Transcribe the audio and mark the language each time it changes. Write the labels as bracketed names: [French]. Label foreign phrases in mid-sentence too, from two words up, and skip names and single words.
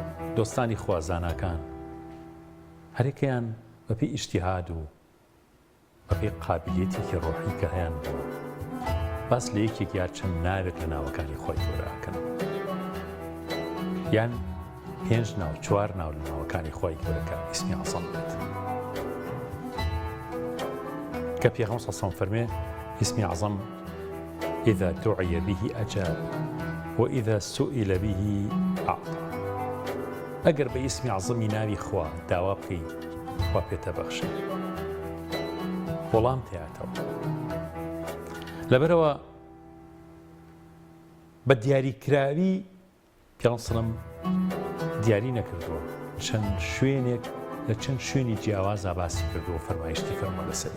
[Central Kurdish] دۆستانی خوازانەکان هەرێکیان بەپێی ئیجتیهاد و بەپێی قابلیەتێکی ڕۆحی کە هەیان بووە باس لە یەکێک یا چەند ناوێک لە ناوەکانی خۆی گەورەکەن، یان 5 ناو 4 ناو لە ناوەکانی خۆی گەورەکە ئیسمی عەزەم بێت. کە پێغەمبەر [Arabic] صلی الله علیه و فەرمێ اسمی عەزەم إذا دعي به أجاب وإذا سئل به أعطى. [Central Kurdish] ئەگەر بە ئیسمی عەزەمی ناوی خوا داوا بکەی خوا پێتە بەخشێ، وەڵام تێهاتەوە. لەبەرەوە بە دیاریکراوی پێغەمبەر سەڵەم دیاری نەکردووە چەند شوێنێک لە چەند شوێنی جیاوازا باسی کردووە فەرمایشتی فەرمووە لەسەری.